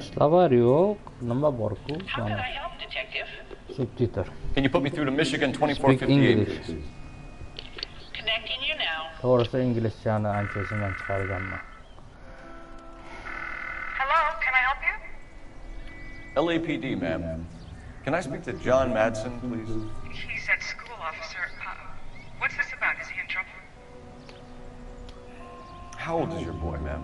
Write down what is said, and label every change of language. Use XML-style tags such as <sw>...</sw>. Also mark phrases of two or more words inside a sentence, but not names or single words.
<uz>Slavar yo'q, nima bor-ku?</uz> <en>How can I help, Detective? Subtitre. Can you put me through to Michigan Speak 2458, English. please? Connecting you now.</en> <uz>To'g'risi inglizchani anchasidan chiqarganman.</uz> <en>Hello, can I help you? LAPD, ma'am. Can I speak to John Madsen, please? He's at school, officer. What's this about? Is he in trouble? How old is your boy, ma'am?</en>